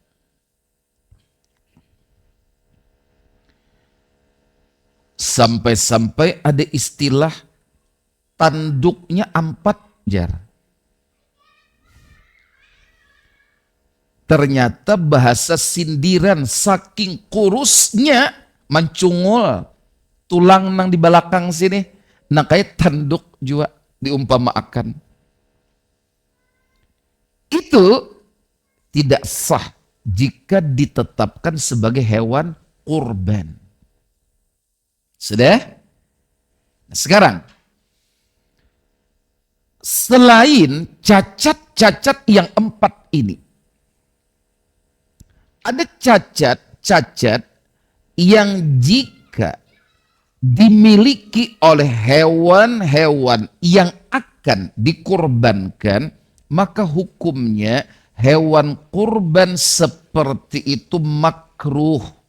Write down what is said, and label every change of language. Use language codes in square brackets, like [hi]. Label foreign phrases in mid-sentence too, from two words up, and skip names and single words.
[id] Sampai-sampai ada istilah tanduknya 4 jar. Ternyata bahasa sindiran saking kurusnya mencungul tulang nang di belakang sini. Nah kayak tanduk juga diumpamakan. Itu tidak sah jika ditetapkan sebagai hewan kurban. Sudah? Nah, sekarang, selain cacat-cacat yang 4 ini, ada cacat-cacat yang jika dimiliki oleh hewan-hewan yang akan dikurbankan, maka hukumnya hewan kurban seperti itu makruh.